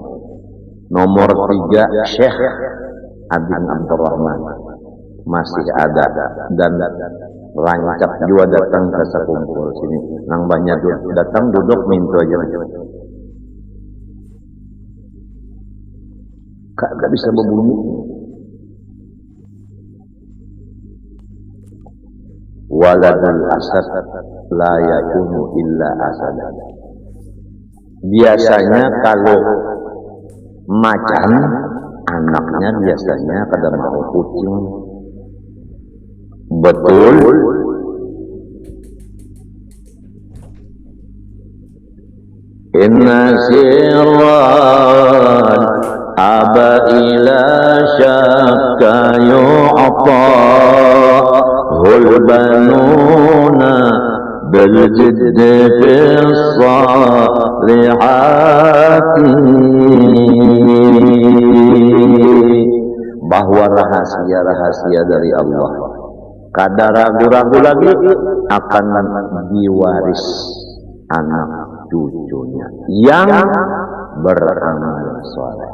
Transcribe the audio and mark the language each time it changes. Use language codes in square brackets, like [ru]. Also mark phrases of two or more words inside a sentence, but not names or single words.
[id] Nomor 3 Syekh Adin Abdurrahman masih ada dan lancak juga datang ke Sekumpul sini. [bjn] Nang banyak datang duduk minta aja. [id] Gak bisa berbunyi. [ar] ولد الأسد لا يكون إلا أسد. [bjn] Biasanya kalau macan, anaknya biasanya kada mau kucing. [id] Betul. [ar] إن سرا أبى إلا شكا يؤتاه البنون بالجد في الصالحات. [id] Bahwa rahasia-rahasia dari Allah kada ragu-ragu lagi akan diwaris anak cucunya yang beramal soleh.